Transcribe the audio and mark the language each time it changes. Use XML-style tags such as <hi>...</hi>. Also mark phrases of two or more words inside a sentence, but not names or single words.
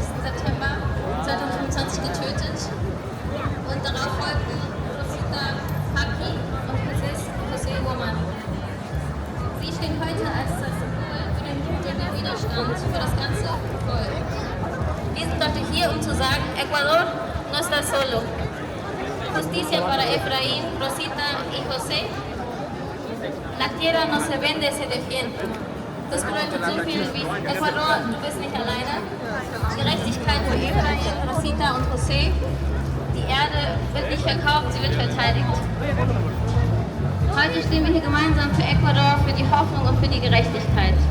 <de>September 2025 getötet und darauf folgten Rosita Haki und José Woman. Sie stehen heute als das Symbol für den Mut und den Widerstand für das ganze Volk. Wir sind heute hier, um zu sagen,</de> <es>Ecuador no está solo. Justicia para Efraín, Rosita y José. La tierra no se vende, se defiende.</es> <de>Das bedeutet so viel wie Ecuador, du bist nicht alleine. Gerechtigkeit für Efraín, Rosita und José. Die Erde wird nicht verkauft, sie wird verteidigt. Heute stehen wir hier gemeinsam für Ecuador, für die Hoffnung und für die Gerechtigkeit.</de>